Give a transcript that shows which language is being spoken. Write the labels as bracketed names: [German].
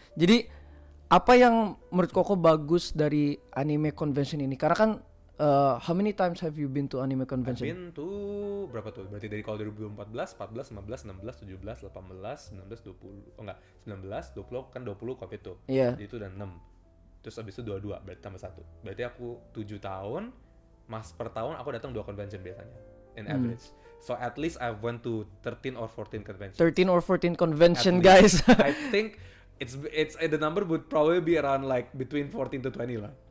[Indonesian] Jadi apa yang menurut Koko bagus dari anime convention ini? Karena kan [English] how many times have you been to anime convention? I've been to [Indonesian] berapa tuh? Berarti dari kalau 2014, 14, 15, 16, 17, 18, 19, 20. Oh enggak, 19, 20 kan 20 Covid tuh. Iya. Jadi itu udah 6. Terus abis itu 22, berarti tambah 1. Berarti aku 7 tahun, per tahun aku datang 2 convention biasanya [English] in average. So at least I went to 13 or 14 conventions. 13 or 14 convention, guys. I think it's the number would probably be around like between 14 to 20 lah.